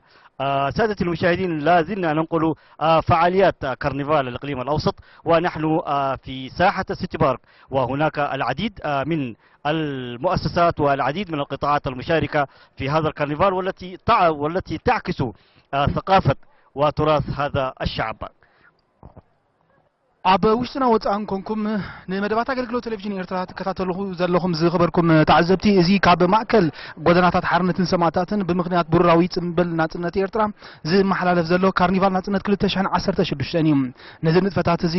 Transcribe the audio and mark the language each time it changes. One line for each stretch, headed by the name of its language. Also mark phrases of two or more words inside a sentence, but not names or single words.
Arabic: سادة المشاهدين، لا زلنا ننقل فعاليات كرنفال الإقليم الأوسط، ونحن في ساحة سيتي بارك، وهناك العديد من المؤسسات والعديد من القطاعات المشاركة في هذا الكرنفال والتي تعكس ثقافة وتراث هذا الشعب.
Tigrinya: ኣብ ውሽጥና ወፃን ኮንኩም ንመደባት ኣገልግሎት ቴሌቪዥን ኤርትራ ተከታተልኹ ዘለኹም ዝኽበርኩም ተዓዘብቲ እዚ ካብ ማእከል ጎደናታት ሓርነትን ሰማዕታትን ብምኽንያት ብሩራዊ ጽምብል ናጽነት ኤርትራ ዝመሓላለፍ ዘሎ ካርኒቫል ናጽነት 2016 እዩ። ነዚ ንጥፈታት እዚ